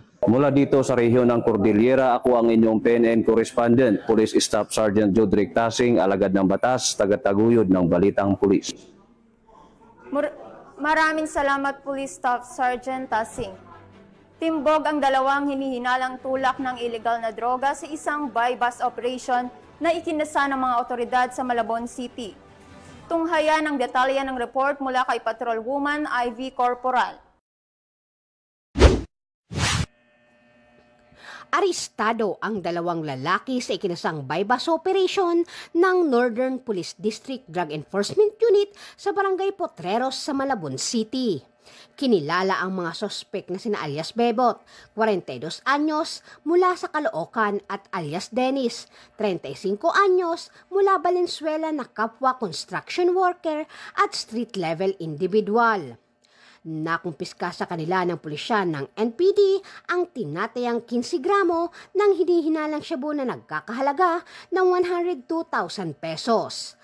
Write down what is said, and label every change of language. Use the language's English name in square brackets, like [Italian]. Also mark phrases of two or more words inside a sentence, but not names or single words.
[Filipino] Mula dito sa rehiyon ng Cordillera, ako ang inyong PNN correspondent, Police Staff Sergeant Juderic Tasing, alagad ng batas, tagataguyod ng Balitang Pulis. Maraming salamat, Police Staff Sergeant Tasing. Timbog ang dalawang hinihinalang tulak ng illegal na droga sa isang [English] buy-bust operation [Filipino] na ikinasa ng mga otoridad sa Malabon City. Tunghayan ang detalye ng report mula kay Patrolwoman Ivy Corporal. Arestado ang dalawang lalaki sa ikinasang [English] buy-bust operation [Filipino] ng Northern Police District Drug Enforcement Unit sa Barangay Potreros sa Malabon City. Kinilala ang mga sospek na sina alias Bebot, 42 anyos, mula sa Caloocan at alias Dennis, 35 anyos, mula Valenzuela na kapwa [English] construction worker [Filipino] at [English] street-level individual. [Filipino] Nakumpiska sa kanila ng pulisya ng NPD ang tinatayang 15 gramo ng hinihinalang shabu na nagkakahalaga ng 102,000 pesos.